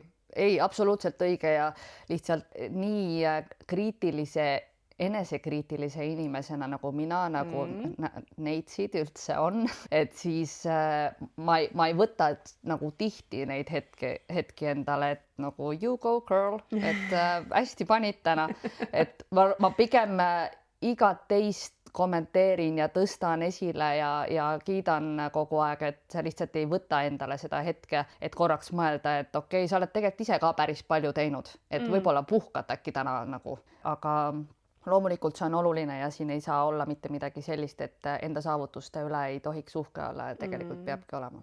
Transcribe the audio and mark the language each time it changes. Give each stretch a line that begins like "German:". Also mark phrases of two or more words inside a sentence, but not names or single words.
Estonian: Ei, absoluutselt õige ja lihtsalt nii enesekriitilise inimesena nagu mina, nagu neitsid üldse on, et siis ma ei võta nagu tihti neid hetki endale, et nagu
English: you go girl,
Estonian: et hästi panid täna, et ma pigem igat teist kommenteerin ja tõstan esile ja kiidan kogu aeg, et sa lihtsalt ei võta endale seda hetke, et korraks mõelda, et okei, sa oled tegelikult ise ka päris palju teinud, et võib-olla puhkad äkki täna nagu, aga loomulikult see on oluline ja siin ei saa olla mitte midagi sellist, et enda saavutuste üle ei tohiks uhke olla, tegelikult peabki olema.